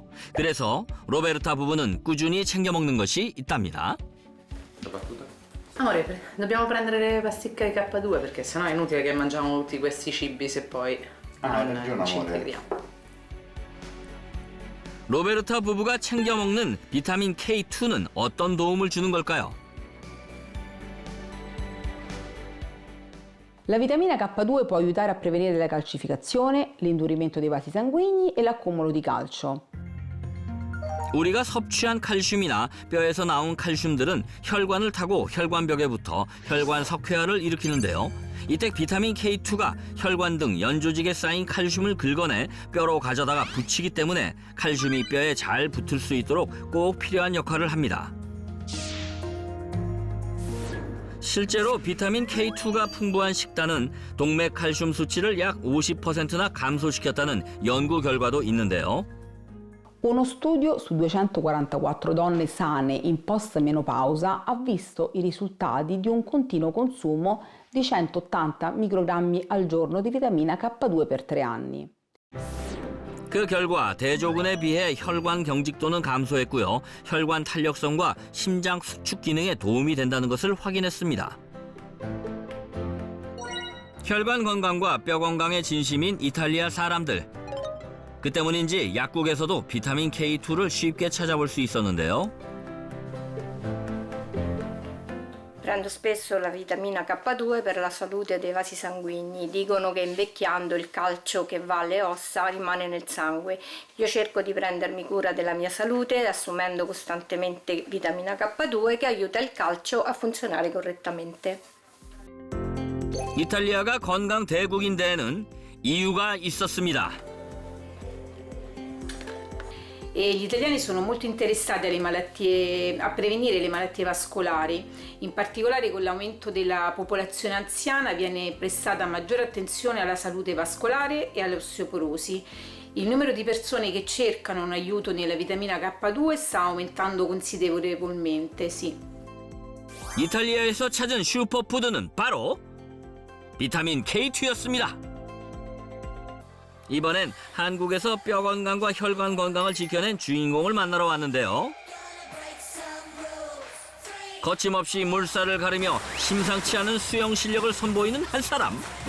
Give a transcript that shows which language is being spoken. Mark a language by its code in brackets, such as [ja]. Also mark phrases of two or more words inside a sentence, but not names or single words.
[ko] 그래서 로베르타 부부는 꾸준히 챙겨 먹는 것이 있답니다. [it] Amore, dobbiamo prendere le pasticche K2 perché sennò è inutile che mangiamo tutti questi cibi se poi non ci integriamo. [ko] 로베르타 부부가 챙겨 먹는 비타민 K2는 어떤 doum을 주는 걸까요? [it] La vitamina K2 può aiutare a prevenire la calcificazione, l'indurimento dei vasi sanguigni e l'accumulo di calcio. [ko] 우리가 섭취한 칼슘이나 뼈에서 나온 칼슘들은 혈관을 타고 혈관벽에 붙어 혈관 석회화를 일으키는데요. 이때 비타민 K2가 혈관 등 연조직에 쌓인 칼슘을 긁어내 뼈로 가져다가 붙이기 때문에 칼슘이 뼈에 잘 붙을 수 있도록 꼭 필요한 역할을 합니다. 실제로 비타민 K2가 풍부한 식단은 동맥 칼슘 수치를 약 50%나 감소시켰다는 연구 결과도 있는데요. [it] Uno studio su 244 donne sane in post-menopausa ha visto i risultati di un continuo consumo di 180 microgrammi al giorno di vitamina K2 per 3 anni. [ko] 그 결과 대조군에 비해 혈관 경직도는 감소했고요. 혈관 탄력성과 심장 수축 기능에 도움이 된다는 것을 확인했습니다. 혈관 건강과 뼈 건강에 진심인 이탈리아 사람들. 그 때문인지 약국에서도 비타민 K2를 쉽게 찾아볼 수 있었는데요. [it] Prendo spesso la vitamina K2 per la salute dei vasi sanguigni. Dicono che invecchiando il calcio che va alle ossa rimane nel sangue. Io cerco di prendermi cura della mia salute assumendo costantemente vitamina K2 che aiuta il calcio a funzionare correttamente. [ko] 이탈리아가 건강 대국인 데에는 이유가 있었습니다. [it] E gli italiani sono molto interessati alle malattie, a prevenire le malattie vascolari. In particolare con l'aumento della popolazione anziana viene prestata maggiore attenzione alla salute vascolare e all'osteoporosi. Il numero di persone che cercano un aiuto nella vitamina K2 sta aumentando considerevolmente, sì. [ko] 이탈리아에서 찾은 슈퍼푸드는 바로 비타민 K2였습니다. 이번엔 한국에서 뼈 건강과 혈관 건강을 지켜낸 주인공을 만나러 왔는데요. 거침없이 물살을 가르며 심상치 않은 수영 실력을 선보이는 한 사람.